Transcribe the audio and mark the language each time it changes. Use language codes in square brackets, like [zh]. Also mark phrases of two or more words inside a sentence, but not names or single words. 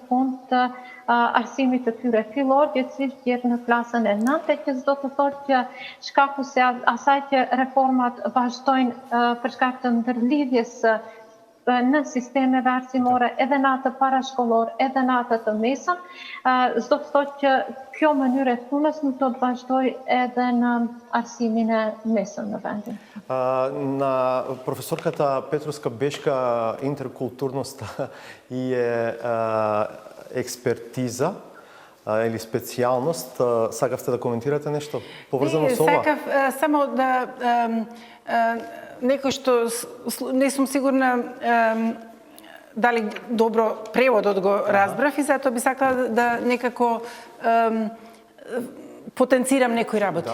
[sq] fund të arsimit të tyre fillor, gjithsesi që në klasën e 9, që s'do të thotë që shkaku se asaj që reformat vazhdojnë për shkak të ndërlidhjes në sistemeve arsimore edhe në atë parashkollor, edhe në atë të mesëm, s'do të thotë që kjo mënyrë e punës nuk do të vazhdoj edhe në arsimin e mesëm në vendin. [mk] На професорката Петровска Бешка интеркултурноста и експертиза или специјалност, сакавте да коментирате нешто поврзано со ова? Сакав само да некој што не сум сигурна дали добро преводот го разбрав и затоа би сакала да некако потенцирам некои работи.